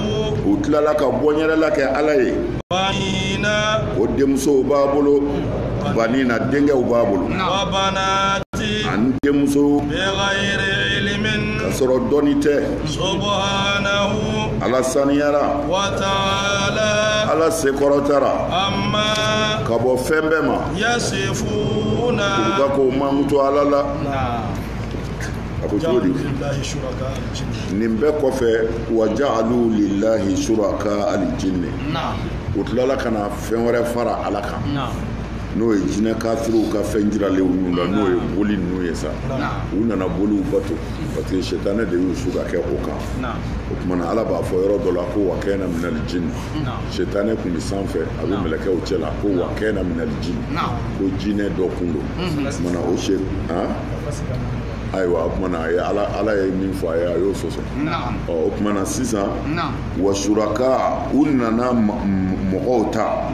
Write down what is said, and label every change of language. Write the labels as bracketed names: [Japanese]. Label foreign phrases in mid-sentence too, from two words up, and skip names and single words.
[Bambara] u tilala ka bɔɲɛrɛla kɛ ala ye [Arabic] banina [Bambara] o denmusow b'a bolo banina denkɛw b'a bolo [Arabic] wa banati [Bambara] ani denmusow [Arabic] بغير علم [Bambara] ka sɔrɔ dɔnni tɛ [Arabic] subhanahu [Bambara] ala saniyara [Arabic] وتعالى [Bambara] ala sekɔrɔtara [Arabic] amma [Bambara] ka bɔ fɛn bɛɛ ma [Arabic] yasifuna [Bambara] u ka ko mankutu ala la a ko cogo di nin bɛɛ kɔfɛ [Arabic] وجعلوا لله شركاء الجن [Bambara] u tilala ka na fɛn wɛrɛ fara ala kan n'o ye jinɛ kafiriw ka fɛn jiralenw ninnu la n'o ye boli ninnu ye sa u nana boliw bato [French] parce que [Bambara] shetane de y'u su ka kɛ o kan o kumana ala b'a fɔ yɔrɔ dɔ la ko [Arabic] وكان من الجن [Bambara] shetane kun bɛ sanfɛ a bɛ mɛlɛkɛw cɛ la ko [Arabic] وكان من الجن [Bambara] ko jinɛ dɔ kun don o kumana o ayiwa o kumana ala ye min fɔ a ye a y'o sɔsɔ o kumana sisan wa suraka u nana mɔgɔw ta